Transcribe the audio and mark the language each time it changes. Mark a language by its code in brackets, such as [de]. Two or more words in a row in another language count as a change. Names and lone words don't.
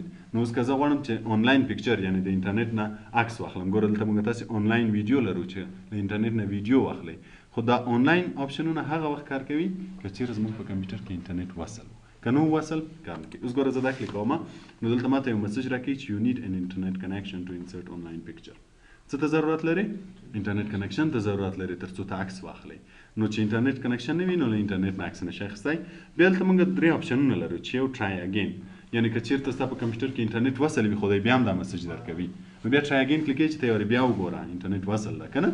[ps] نو اوس که زه غواړم چې [en] online picture [ps] یعنې د انټرنیټ نه عکس واخلم ګوره دلته موږ تاسې [en] online video [ps] لرو چې له انټرنیټ نه ویډیو واخلئ. خو دا آنلاین اپشنونه هغه وخت کار کوي که چیرې زموږ په کمپیوټر کې انټرنیټ وصل که نه وصل کار نه کوي. اوس ګوره زه دا کلیک کوم نو دلته ماته یو مسج راکوي چې [en] you need an internet connection to insert online picture. [ps] څه ته ضرورت لري؟ [en] internet connection [ps] ته ضرورت لري تر څو ته عکس واخلئ. نو چې [en] internet connection [ps] نه وي نو له انټرنیټ نه عکس نشئ اخیستی. بیا دلته موږ 3 اپشنونه لرو چې یو [en] try again [ps] یعنې که چیرته ستا په کمپیوټر کې انټرنیټ وصل وي خو دی بیا هم دا مسج درکوي نو بیا [en] try again [ps] کلیک چې ته یې بیا وګوره انټرنیټ وصل ده که نه.